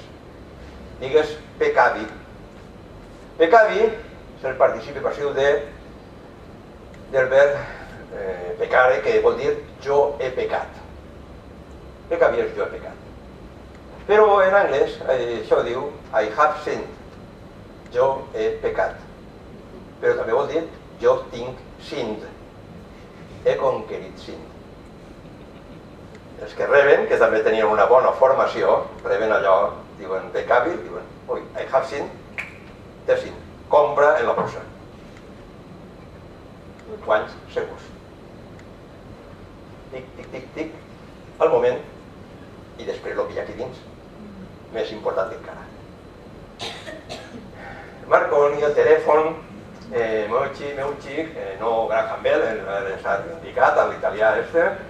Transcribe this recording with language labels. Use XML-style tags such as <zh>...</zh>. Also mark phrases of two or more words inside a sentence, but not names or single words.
<ca>Digues pecavi. Pecavi és el participi passiu del verb pecare, que vol dir jo he pecat. Pecavi és jo he pecat. Però en anglès això diu</ca> <en>I have sinned.</en> <ca>Jo he pecat. Però també vol dir jo tinc sinned. He conquerit Sind. Els que reben, que també tenien una bona formació, reben allò, diuen pecavi, diuen, ui,</ca> <en>I have sinned,</en> <ca>té Sind. Compra en la borsa. Guanys segurs. Tic, tic, tic, tic, al moment, i després el que hi ha aquí dins. Més important encara. Marconi, el telèfon, meu xic, no Graham Bell, s'ha indicat, l'italià este.</ca>